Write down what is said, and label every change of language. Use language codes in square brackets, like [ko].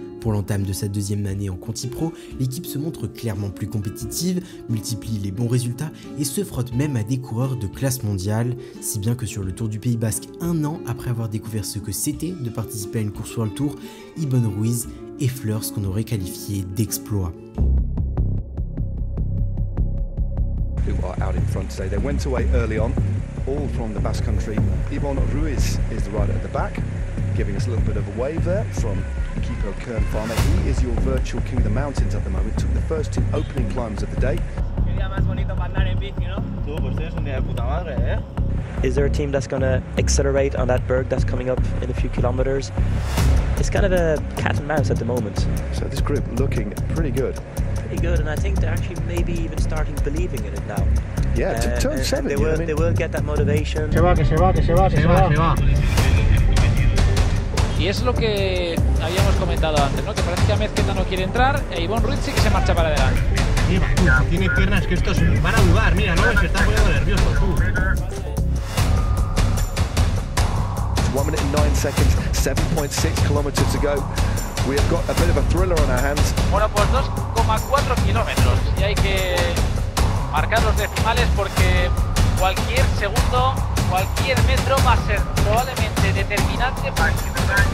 [fr] Pour l'entame de sa deuxième année en Conti Pro, l'équipe se montre clairement plus compétitive, multiplie les bons résultats et se frotte même à des coureurs de classe mondiale, si bien que sur le Tour du Pays Basque, 1 an après avoir découvert ce que c'était de participer à une course World Tour, Ibon Ruiz effleure ce qu'on aurait qualifié d'exploit. [en] Who are out in front today. They went away early on, all from the Basque Country. Ibon Ruiz is the rider at the back, giving us a little bit of a wave there from Kiko Kern Pharma. He is your virtual king of the mountains at the moment. Took the first 2 opening climbs of the day. Is there a team that's going to accelerate on that berg that's coming up in a few kilometers? It's kind of a cat and mouse at the moment. So this group looking pretty good. Pretty good, and I think they're actually maybe even starting believing in it now. Yeah, turn 7. They will get that motivation. [es] Se va. Y es lo que habíamos comentado antes, ¿no? Que parece que Amezqueta no quiere entrar e Ivonne Ruiz sí que se marcha para adelante. Sí, si tiene piernas que estos van a dudar, mira, no, se están poniendo nerviosos tú. [en] 1 minute and 9 seconds, 7.6 kilometers to go. We have got a bit of a thriller on our hands. [es] Bueno, pues 2,4 kilómetros y hay que marcar los decimales porque cualquier segundo, cualquier metro va a ser probablemente determinante para que...